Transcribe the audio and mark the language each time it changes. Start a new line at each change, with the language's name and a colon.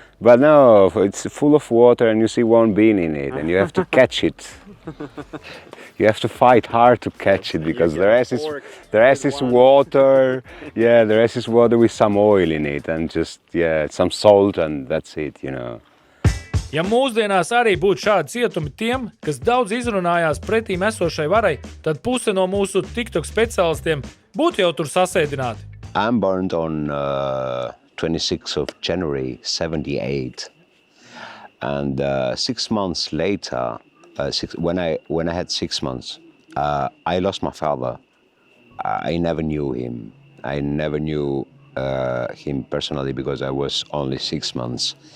English: But no, it's full of water and you see one bean in it and you have to catch it. You have to fight hard to catch it because the rest is water. Yeah, the rest is water with some oil in it and just some salt and that's it, you know.
Latvian: Ja mūsdienās arī būtu šādi cietumi tiem, kas daudz izrunājās pretīm esošai varai, tad puse no mūsu TikTok speciālistiem būtu jau tur sasēdināti.
English: I'm born on 26th of January 78, and 6 months later, when I had 6 months, I lost my father. I never knew him. I never knew him personally because I was only 6 months.